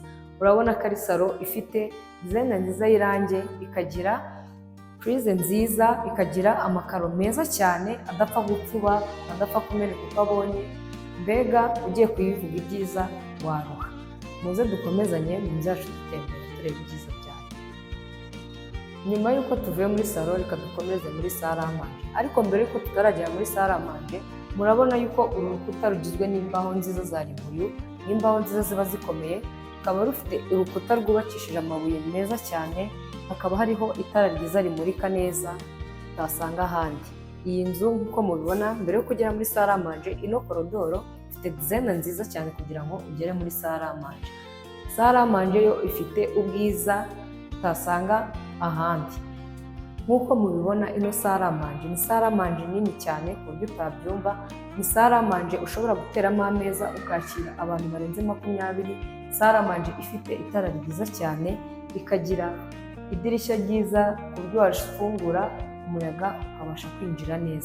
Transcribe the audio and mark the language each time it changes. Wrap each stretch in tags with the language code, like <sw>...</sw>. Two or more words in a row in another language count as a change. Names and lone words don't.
<rw>Urabona ko ari salo ifite design nziza y'irange, ikagira prise nziza, ikagira amakaro meza cyane adapfa gupfuba, adapfa kumeneka uko abonye. Mbega ugiye kuyivuga ibyiza waruha. Muze dukomezanye mu nzu yacu dutembera tureba ibyiza byayo. Nyuma y'uko tuvuye muri salo, reka dukomeze muri</rw> <fr>salle à manger.</fr> <rw>Ariko mbere y'uko tutaragera muri</rw> <fr>salle à manger,</fr> <rw>murabona yuko uru rukuta rugizwe n'imbaho nziza za ribuyu, n'imbaho nziza ziba zikomeye. Rukaba rufite urukuta rwubakishije amabuye meza cyane. Hakaba hariho itara ryiza rimurika neza utasanga ahandi. Iyi nzu nkuko mubibona, mbere yo kugera muri</rw> <fr>salle à manger,</fr> <rw>ino korodoro ifite design nziza cyane kugira ngo ugere muri</rw> <fr>salle à manger. Salle à manger</fr> <rw>yo ifite ubwiza utasanga ahandi. Nk'uko mubibona ino saramanje ni saramanje nini cyane ku buryo utabyumva, ni saramanje ushobora guteramo ameza ukakira abantu barenze 20. Saramanje ifite itara ryiza cyane, ikagira idirishya ryiza ku buryo wafungura umuyaga ukabasha kwinjira neza.</rw>